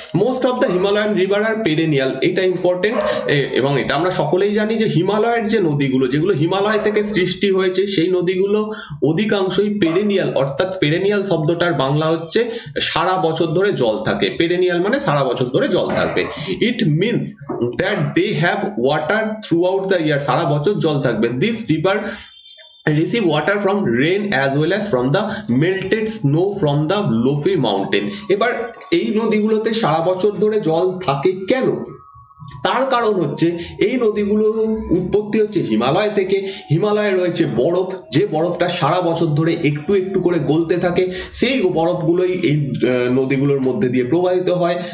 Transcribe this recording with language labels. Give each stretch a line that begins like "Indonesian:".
English: most of the Himalayan river আর perennial,
Bangla: এটা important. এবং এটা আমরা সকলেই জানি যে হিমালয়ের যে নদীগুলো, যেগুলো হিমালয় থেকে সৃষ্টি হয়েছে, সেই নদীগুলো অধিকাংশই পেরেনিয়াল, অর্থাৎ পেরেনিয়াল শব্দটার বাংলা হচ্ছে সারা বছর ধরে জল থাকে। পেরেনিয়াল মানে সারা বছর ধরে জল থাকবে।
English: it means that they have water throughout the year,
Bangla: সারা বছর জল থাকবে।
English: This river receive water from rain as well as from the melted snow from the Lofi mountain.
Bangla: এবার এই নদীগুলোতে সারা বছর ধরে জল থাকে কেন? তার কারণ হচ্ছে এই নদীগুলো উৎপত্তি হচ্ছে হিমালয় থেকে। হিমালয়ে রয়েছে বরফ, যে বরফটা সারা বছর ধরে একটু একটু করে গলতে থাকে, সেই বরফগুলোই এই নদীগুলোর মধ্যে দিয়ে প্রবাহিত হয়।